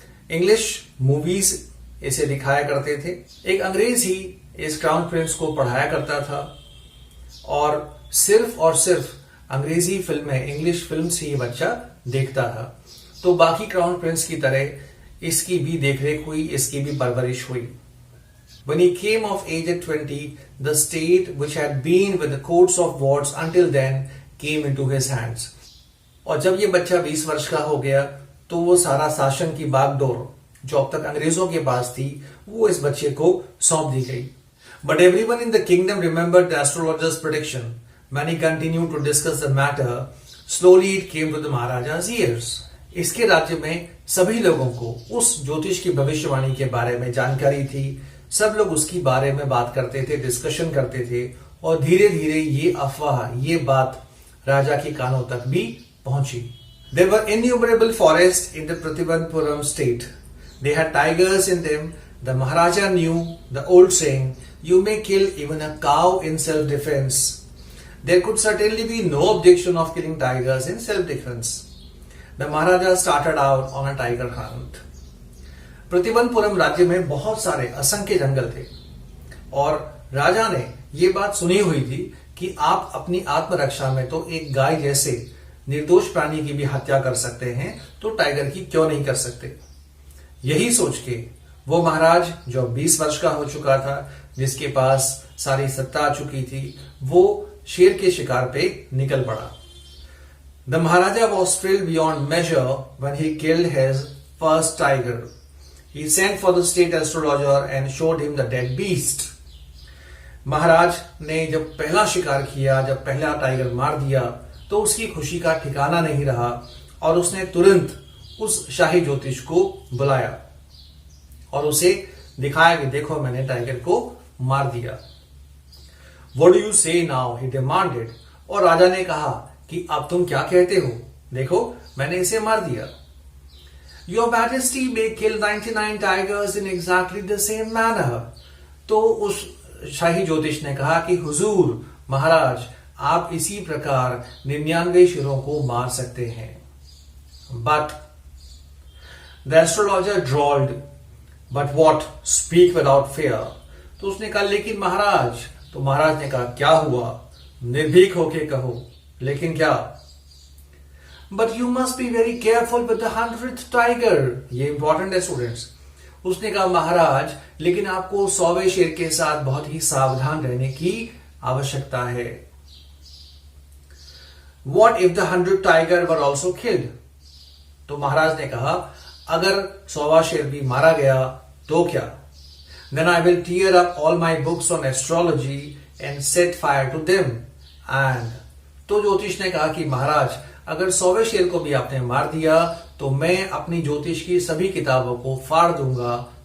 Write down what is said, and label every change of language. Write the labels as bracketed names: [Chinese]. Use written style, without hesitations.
[Hindi] English movies इसे दिखाया करते थे। एक अंग्रेज ही इस क्राउन प्रिंस को पढ़ाया करता था और सिर्फ अंग्रेजी फिल्में, इंग्लिश फिल्म्स ही बच्चा देखता था। तो बाकी क्राउन प्रिंस की तरह इसकी भी देखरेख हुई, इसकी भी परवरिश हुई। [English] When he came of age at 20, the state which had been with the courts of wards until then came into his hands. [Hindi] और जब ये बच्चा 20 वर्ष का हो गया तो वो सारा शासन की बागडोर जो अब तक अंग्रेजों के पास थी वो इस बच्चे को सौंप दी गई। [English] But everyone in the kingdom remembered the astrologer's prediction when he continued to discuss the matter. Slowly it came to the maharaja's ears। [Hindi] इसके राज्य में सभी लोगों को उस ज्योतिष की भविष्यवाणी के बारे में जानकारी थी, सब लोग उसकी बारे में बात करते थे, डिस्कशन करते थे, और धीरे धीरे ये अफवाह, ये बात राजा के कानों तक भी पहुंची। [English] There were innumerable forests in the Prativanpuram state. They had tigers in them. The Maharaja knew the old saying, "You may kill even a cow in self-defense." There could certainly be no objection of killing tigers in self-defense. The Maharaja started out on a tiger hunt. [Hindi] प्रतिवनपुरम राज्य में बहुत सारे असंख्य जंगल थे और राजा ने ये बात सुनी हुई थी कि आप अपनी आत्मरक्षा में तो एक गाय जैसे निर्दोष प्राणी की भी हत्या कर सकते हैं, तो टाइगर की क्यों नहीं कर सकते। यही सोच के वो महाराज जो 20 वर्ष का हो चुका था, जिसके पास सारी सत्ता आ चुकी थी, वो शेर के शिकार पे निकल पड़ा। [English] The maharaja was thrilled beyond measure when he killed his first tiger. He sent for the state astrologer and showed him the dead beast. [Hindi] महाराज ने जब पहला शिकार किया, जब पहला टाइगर मार दिया, तो उसकी खुशी का ठिकाना नहीं रहा और उसने तुरंत उस शाही ज्योतिष को बुलाया और उसे दिखाया कि देखो मैंने टाइगर को मार दिया। [English] What do you say now? He demanded. [Hindi] और राजा ने कहा कि अब तुम क्या कहते हो, देखो मैंने इसे मार दिया। [English] Your Majesty may kill 99 tigers in exactly the same manner. [Hindi] तो उस शाही ज्योतिष ने कहा कि हुजूर, महाराज, आप इसी प्रकार 99 शेरों को मार सकते हैं। [English] But the astrologer drawled, "But what? Speak without fear." [Hindi] तो उसने कहा लेकिन महाराज, तो महाराज ने कहा क्या हुआ, निर्भीक होके कहो, लेकिन क्या? [English] But you must be very careful with the 100th tiger. [Hindi] ये इंपॉर्टेंट है स्टूडेंट्स। उसने कहा महाराज, लेकिन आपको 100वें शेर के साथ बहुत ही सावधान रहने की आवश्यकता है। [English] What if the 100th tiger were also killed? [Hindi] तो महाराज ने कहा अगर 100वां शेर भी मारा गया तो क्या? [English] Then I will tear up all my books on astrology and set fire to them. [Hindi] And तो ज्योतिष ने कहा कि महाराज अगर 100वें शेर को भी आपने मार दिया तो मैं अपनी ज्योतिष की सभी किताबों को फाड़ दूंगा।